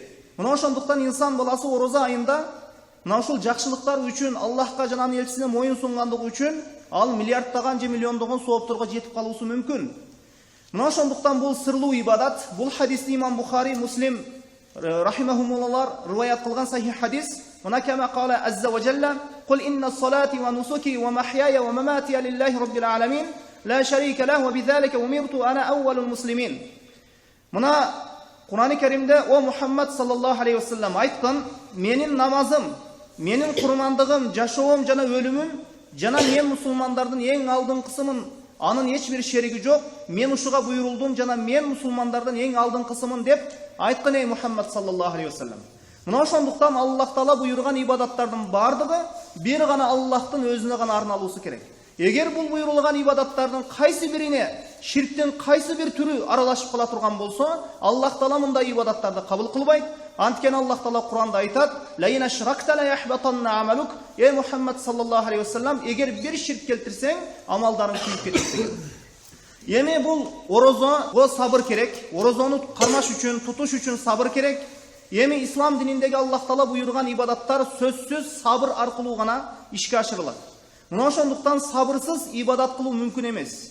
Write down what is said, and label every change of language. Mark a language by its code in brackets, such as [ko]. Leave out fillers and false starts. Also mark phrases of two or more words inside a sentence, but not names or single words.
[ky] Мына ошондуктан инсан баласы орозо айында мына ушул жакшылыктар үчүн Аллахка жана анын элчисине моюн сунгандыгы үчүн ал миллиарддаган же миллиондогон соопторго жетип калуусу мүмкүн. Мына ошондуктан бул сырлуу ибадат. Бул хадисти имам Бухари, Муслим рахимахумуллар риваят кылган сахих хадис. [ar] Мына كما قال عز وجل قل إن صلاتي ونسكي ومحياي ومماتي لله رب العالمين لا شريك له وبذلك أمرت وأنا أول المسلمين." [ky] Мына Кур'ан-ы Керимде о Мухаммад [ar] صلى الله عليه وسلم [ky] айткан: "Менин намазым, менин курмандыгым, жашоом жана өлүмүм жана мен мусулмандардын эң алдыңкысымын. Анын эч бир шериги жок. Мен ушуга буйрулдум жана мен мусулмандардын эң алдыңкысымын" деп айткан ey Мухаммад [ar] صلى الله عليه وسلم. [ky] Мына ошондуктан Аллах Таала буйруган ибадаттардын бардыгы бир гана Аллахтын өзүнө гана арналуусу керек. Эгер бул буйрулган ибадаттардын кайсы бирине ширктин кайсы бир түрү аралашып кала турган болсо, Аллах Таала мындай ибадаттарды кабыл кылбайт. Анткени Аллах Таала Кур'анда айтат: [ar] "لئن أشركت ليحبطن عملك." Ey Мухаммад صلى الله عليه وسلم, [ky] эгер бир ширк келтирсең, амалдарың күйүп кетет деген. Эми бул орозого сабыр керек. Орозону кармаш үчүн, тутуш үчүн сабыр керек. Эми ислам дининдеги Аллах Таала буйруган ибадаттар сөзсүз сабыр аркылуу гана ишке ашырылат. Мына ошондуктан сабырсыз ибадат кылуу мүмкүн эмес.